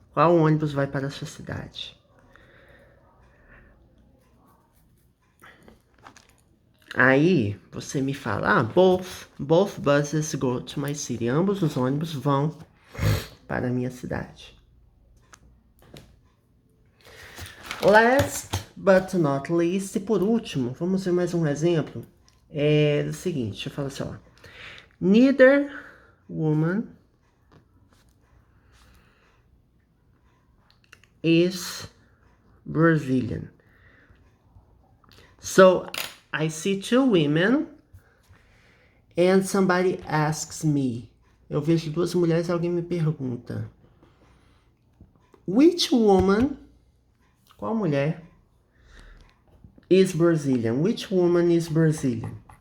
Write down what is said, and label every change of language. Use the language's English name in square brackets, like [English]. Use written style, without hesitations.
[Portuguese] Qual ônibus vai para a sua cidade? Aí você me fala, [English] both buses go to my city. [Portuguese] Ambos os ônibus vão para a minha cidade. [English] Last but not least, [Portuguese] e por último, vamos ver mais um exemplo. É o seguinte, eu falo assim, ó. [English] Neither woman is Brazilian. So, I see two women and somebody asks me. [Portuguese] Eu vejo duas mulheres e alguém me pergunta. [English] Which woman, [Portuguese] qual mulher, [English] is Brazilian? Which woman is Brazilian?